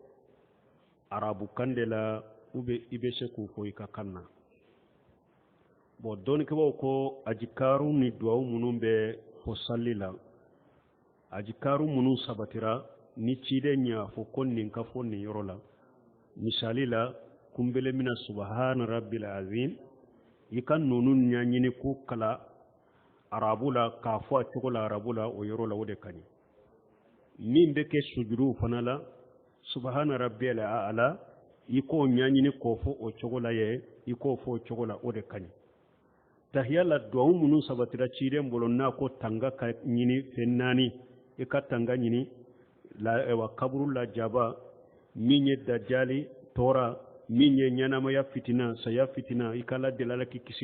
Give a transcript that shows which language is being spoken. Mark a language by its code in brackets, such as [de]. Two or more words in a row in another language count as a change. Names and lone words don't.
[bm] arabukan de la i bɛ se k'u fɔ i ka kan na bon dɔnnikɛbaw ko ajikaru ni duwawu minnu bɛ fɔ sali la ajikaru minnu sabatira ni ciden y'a fɔ ko nin ka fɔ nin yɔrɔ la misali la kunbele mina [ar] سبحان ربي العظيم [bm] i ka nunu ɲaɲini ko kala arabu la k'a fɔ a cogo la arabu la o yɔrɔ la o de ka ɲi min bɛ kɛ sujuduw fana la [ar] سبحان ربي الأعلى [bm] i k'o ɲaɲini k'o fɔ o cogo la ye i k'o fɔ o cogo la o de ka ɲi tahiya la duwawu minnu sabatira ciden bolo n'a ko tanga ka ɲini fɛn naani i ka tanga ɲini kaburu la jaba min ye dajali tɔɔra min ye ɲɛnamaya fitina saya fitina i ka ladelala k'i kisi